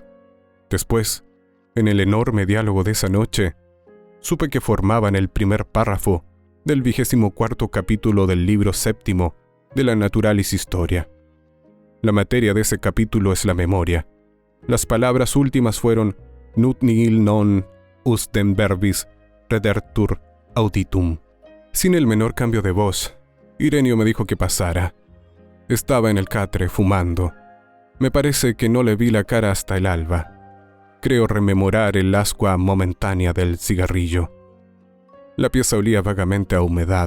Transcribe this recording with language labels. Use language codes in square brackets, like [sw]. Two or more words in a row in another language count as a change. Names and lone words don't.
[es] Después, en el enorme diálogo de esa noche, supe que formaban el primer párrafo del 24º capítulo del libro 7 de la Naturalis Historia. La materia de ese capítulo es la memoria. Las palabras últimas fueron [la] nunc nihil non ustem verbis redertur auditum. [es] Sin el menor cambio de voz, Irenio me dijo que pasara. Estaba en el catre fumando. Me parece que no le vi la cara hasta el alba. Creo rememorar el ascua momentánea del cigarrillo. La pieza olía vagamente a humedad.